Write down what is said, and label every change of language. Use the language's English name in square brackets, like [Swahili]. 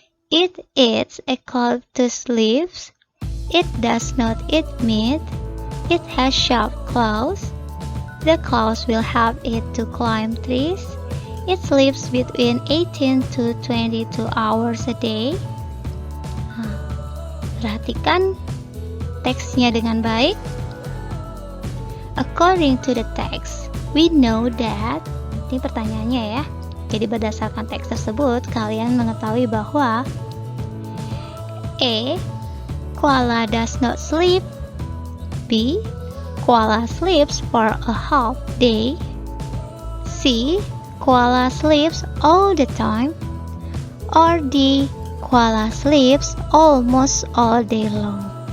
[English] It eats eucalyptus leaves. It does not eat meat. It has sharp claws. The claws will help it to climb trees. It sleeps between 18 to 22 hours a day. [Indonesian] Perhatikan teksnya dengan baik. [English] According to the text, we know that. [Indonesian] Ini pertanyaannya ya. Jadi berdasarkan teks tersebut, kalian mengetahui bahwa A. [English] Koala does not sleep. B. Koala sleeps for a half day. C. Koala sleeps all the time. Or D. Koala sleeps almost all day long.